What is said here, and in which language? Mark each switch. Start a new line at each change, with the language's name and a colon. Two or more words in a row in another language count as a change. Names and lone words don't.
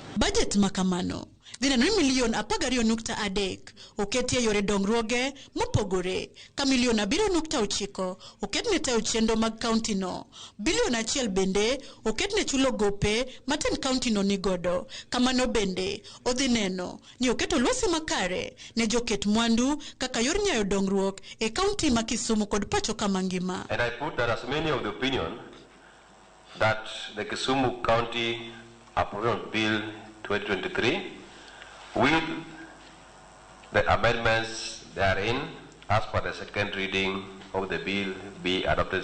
Luo (Kenya and Tanzania): Budget makamano dhina ni milion 12.3 oketi e yore dongruoge mopogore ka milion 7.9 oketne tayo chenro mag county no, bilion 1 bende oketne chulo gope maten county no nigodo. Kamano bende odhi neno ni oketo lwasi makare ne joket mwandu kaka yor nyayo dongruok e county ma Kisumu kod pacho kama ngima.
English: And I put that as many of the opinion that the Kisumu County Appropriation Bill 2023 with the amendments therein as per the second reading of the bill be adopted.